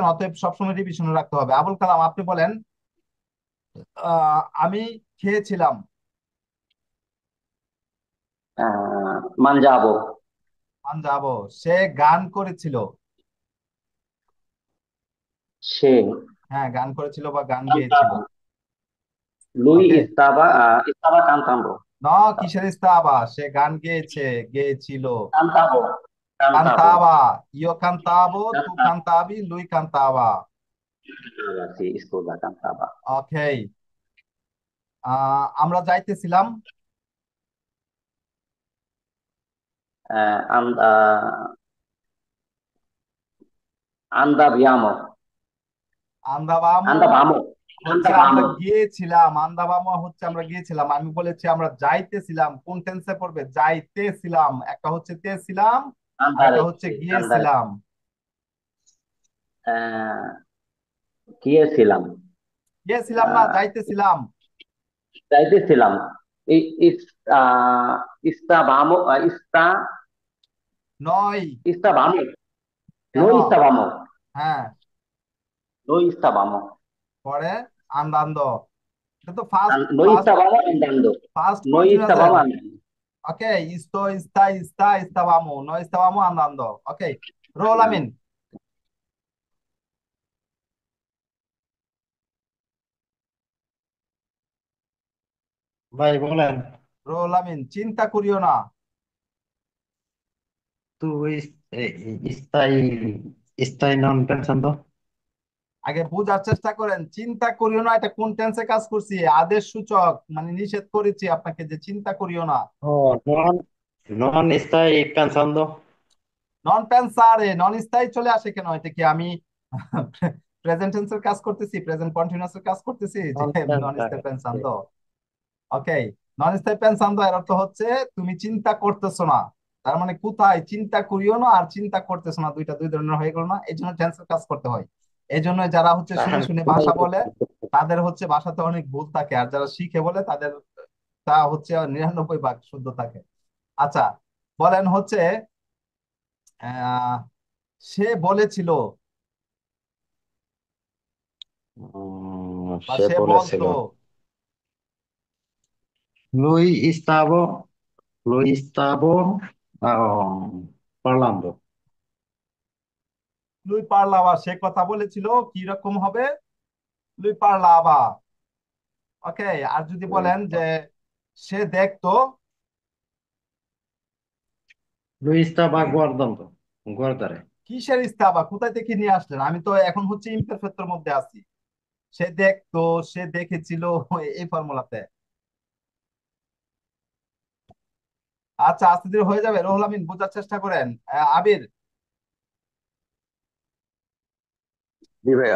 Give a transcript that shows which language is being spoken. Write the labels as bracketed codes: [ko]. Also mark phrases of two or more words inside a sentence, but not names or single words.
[bn] অতএব সবসময় রিভিশনে রাখতে হবে। আবুল কালাম, আপনি বলেন। আমি খেয়েছিলাম। [it] mangiavo, [bn] পাঞ্জাবো, সে গান করেছিল। [it] se [bn] হ্যাঁ, গান করেছিল বা গান গেয়েছিল। [it] lui [bn] ওকে, [it] stava cantando, [bn] ন কিসের ইস্তাবা, সে গান গেয়েছে, গেয়েছিল। [it] cantavo, cantavo, cantava, io cantavo, tu cantava, cantavi, lui cantava. sì, scusa, cantava. [bn] ওকে, আমরা যাইতেছিলাম। [it] Eh, and- andaviamo, আন্দাবামো andavamo, [bn] হচ্ছে আমরা [it] andavamo, [bn] গিয়েছিলাম, আন্দাবামো হচ্ছে আমরা গিয়েছিলাম। আমি বলেছি আমরা যাইতেছিলাম, কোন টেন্সে পড়বে? যাইতেছিলাম। একটা হচ্ছে তেছিলাম, আর একটা [it] andare, [bn] হচ্ছে [it] sì, andare. [bn] গিয়েছিলাম। গিয়েছিলাম, গিয়েছিলাম না, আহ, যাইতেছিলাম। যাইতেছিলাম, [it] stavamo, [bn] নয়, [it] stavamo, [bn] কেন? [it] noi stavamo, [bn] হ্যাঁ, [it] noi stavamo, [bn] পরে আন্দান্দ, এটা তো ফার্স্ট [it] noi [bn] ফার্স্ট [it] stavamo andando, [bn] ফার্স্ট [it] noi [bn] কন্টিনিউয়াসের। [it] stavamo andando. ওকে, sto sta sta stavamo, no stavamo andando. [bn] ওকে, রোল আমিন। ভাই বলেন। রোল আমিন, চিন্তা করিও না। [es] Tú estás non pensando. [bn] আগে বোঝার চেষ্টা করেন, চিন্তা করিও না এটা কোন টেন্সে কাজ করছি? আদেশ সূচক, মানে নিষেধ করেছি আপনাকে যে চিন্তা করিও না। [it] Oh, non stai pensando. non pensare, non stai [bn] চলে আসে কেন? এটা কি আমি প্রেজেন্ট টেন্সের কাজ করতেছি, প্রেজেন্ট কন্টিনিউয়াস এর কাজ করতেছি যে [it] Non non stai pensare. পেন্সান্তো? [bn] ওকে, [it] non stai pensando [bn] এর অর্থ হচ্ছে তুমি চিন্তা করতেছো না। তার মানে কোথায় চিন্তা করিও না আর চিন্তা করতেছো না, দুইটা দুই ধরনের হয়ে গেল না? এই জন্য টেন্সের কাজ করতে হয়। এই জন্য যারা হচ্ছে শুনে শুনে ভাষা বলে তাদের হচ্ছে ভাষাতে অনেক ভুল থাকে, আর যারা শিখে বলে তাদের তা হচ্ছে 99 ভাগ শুদ্ধ থাকে। আচ্ছা, বলেন হচ্ছে আহ সে বলেছিল বা সে সে বলেছিল। বলতো। [it] Lui stavo parlando. lui parlava, [bn] সে কথা বলেছিল। কি রকম হবে? [it] lui parlava. [bn] ওকে, আর যদি বলেন যে সে দেখতো। [it] Lui stava guardando. Guardare. [bn] কিসের ইস্তাবা, কোথায় থেকে নিয়ে আসলেন? আমি তো এখন হচ্ছে ইমপারফেক্টের মধ্যে আছি। সে দেখতো, সে দেখেছিল, এই ফর্মুলাতে। আচ্ছা, আস্তে ধীরে হয়ে যাবে। রুহুল আমিন, বোঝার চেষ্টা করেন। আবির, জি ভাইয়া।